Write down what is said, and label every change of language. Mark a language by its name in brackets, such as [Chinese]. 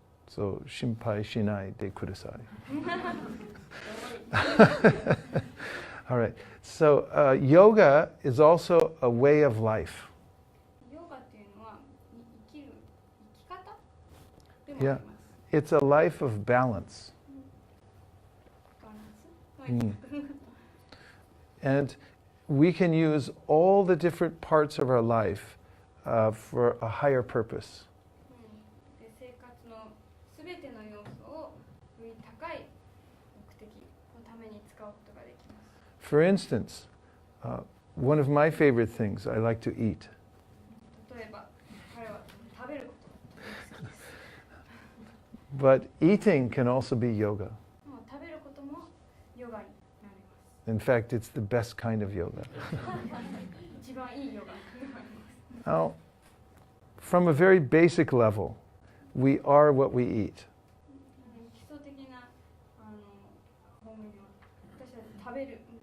[Japanese] So, shimpai shinai de kudasai. All right. [English] So yoga is also a way of life. [Japanese] ヨガっていうのは生きる生き方でもあり [English] Yeah. [Japanese] ます。 [English] It's a life of balance. [Japanese] バランス。はい。 [English] And we can use all the different parts of our life for a higher purpose. [Japanese] で生活のすべての要素をより高い目的のために使うことができます。 [English] For instance, one of my favorite things, I like to eat. [Japanese] 例えば、彼は食べることがとても好きです。 [English] But eating can also be yoga. [Japanese] もう食べることもヨガになります。 [English] In fact, it's the best kind of yoga. [Japanese] 一番いいヨガになります。 [English] Now, from a very basic level, we are what we eat. [Japanese] 基礎的な方面では、私たち食べる。